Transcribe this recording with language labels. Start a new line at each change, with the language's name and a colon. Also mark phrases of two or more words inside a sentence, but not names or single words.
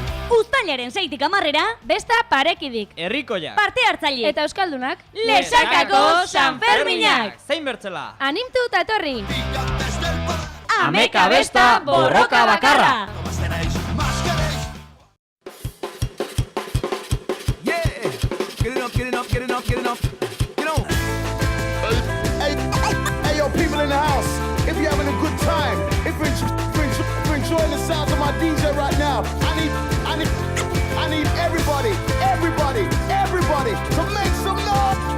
Basque: Uztailaren 6tik 10era, Besta parekidik. Herrikoia. parte hartzaile. Eta euskaldunak. Lesakako San Ferminak. Zein bertzela. Animtu eta etorri. Ameka besta borroka bakarra.
English: Yeah, get it up, get it up, get it up, get it up. Get on. Hey, yo, people in the house, if you're having a good time, if you're enjoying the sounds of my DJ right now, I need everybody to make some noise.